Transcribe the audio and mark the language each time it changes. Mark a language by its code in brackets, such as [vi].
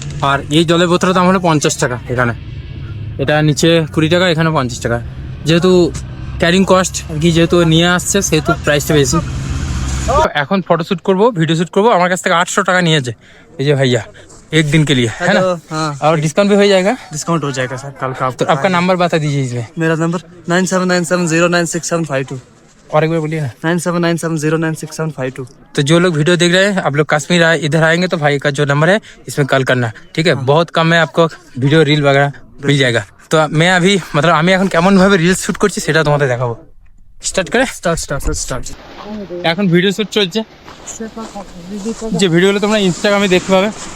[bn] আর এই জলের বোতলের দাম হলো 50 টাকা এখানে, এটা নিচে 20 টাকা, এখানে 50 টাকা। যেহেতু ক্যারিং কস্ট আর কি যেহেতু নিয়ে আসছে সেহেতু প্রাইসটা বেশি। এখন ফটোশ্যুট করবো, ভিডিও শ্যুট করবো, আমার কাছ থেকে 800 টাকা নিয়েছে এই যে ভাইয়া, [hi] एक दिन के लिए है ना। हाँ और डिस्काउंट भी हो जाएगा। डिस्काउंट हो जाएगा सर कल का। तो आपका नंबर बता दीजिए इसमें। मेरा नंबर 9797096752 और एक बार बोलिए ना। 9797096752। तो जो लोग वीडियो देख रहे हैं, आप लोग कश्मीर इधर आएंगे तो भाई का जो नंबर है इसमें कॉल करना, ठीक है। बहुत कम में आपको वीडियो रील वगैरह मिल जाएगा। तो मैं अभी मतलब [bn] আমি এখন কেমন ভাবে রিলস শুট করছি সেটা তোমাদের দেখাবো। স্টার্ট করে [hi] स्टार्ट। [bn] এখন ভিডিও শুট চলছে, যে ভিডিওগুলো তোমরা ইনস্টাগ্রামে দেখতে পাবে।